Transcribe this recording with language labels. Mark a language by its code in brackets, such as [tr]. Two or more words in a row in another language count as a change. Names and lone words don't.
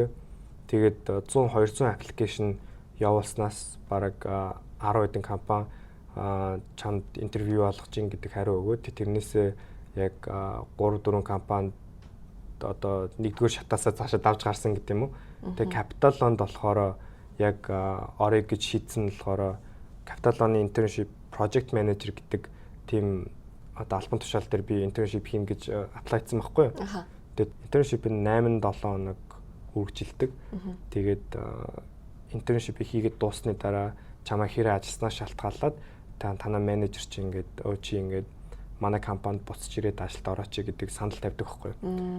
[mn] Тэгээд 100-200 application явуулснаас бараг 10 хэдэн компани чамд интервью олгож ин гэдэг хариу өгөөд тэрнээсээ яг 3-4 компанид одоо нэгдүгээр шатаасаа цаашаа давж гарсан гэдэг юм уу. Тэгээд Capital One болохоор яг орё гэж шийдсэн болохоор Capital One [en] internship project manager [mn] гэдэг тийм одоо албан тушаал дээр би internship хийн гэж apply хийсэн байхгүй юу. Тэгээд internship-ийн 8-7 хоног үргэлжилдэг. Тэгээд internship хийгээд дуусны дараа чамаа хэрэг ажилласнаа шалтгаалаад танаа менежер чи ингээд манай компанид буцаж ирээд ажилд орооч гэдэг санал тавьдаг байхгүй юу.